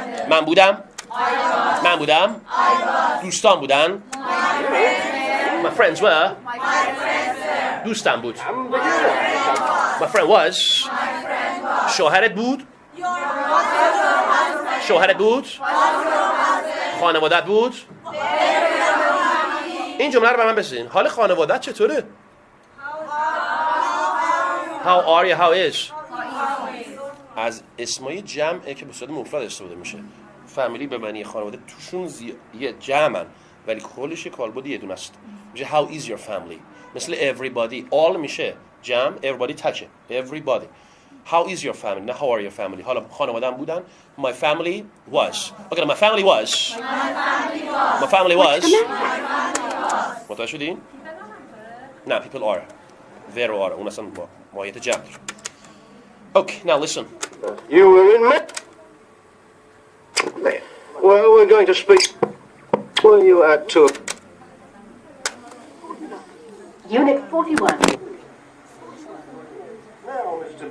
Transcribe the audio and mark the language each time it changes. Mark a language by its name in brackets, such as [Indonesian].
[Persian] من بودم؟ من بودم؟ دوستان بودن؟ [English] My friends were. [Persian] دوستم بود. [English] My friend was. [Persian] شوهرت بود؟ شوهرت بود؟ خانوادت بود؟ این جمله رو به من بسین. حال خانوادت چطوره؟ [English] How are you? How is? [Persian] از اسمای جمعه که به صورت مفرد استفاده میشه. فامیلی به معنی خانواده توشون یه جمعن ولی کلش کالبد یه دونه است. میشه [English] how is your family؟ [Persian] مثل everybody all میشه جمع everybody تکه everybody. [English] How is your family؟ نه how are your family؟ [Persian] حالا خانواده‌ام بودن [English] my family was. Okay, my family was. My family was. [Persian] متوجه شدین؟ نه [English] people are. there are. [Persian] اون اصلا ماهیت جمع داره. [English] Okay, now listen. You were in Well, we're going to speak. Were you at 2? Unit 41. Now, Mr.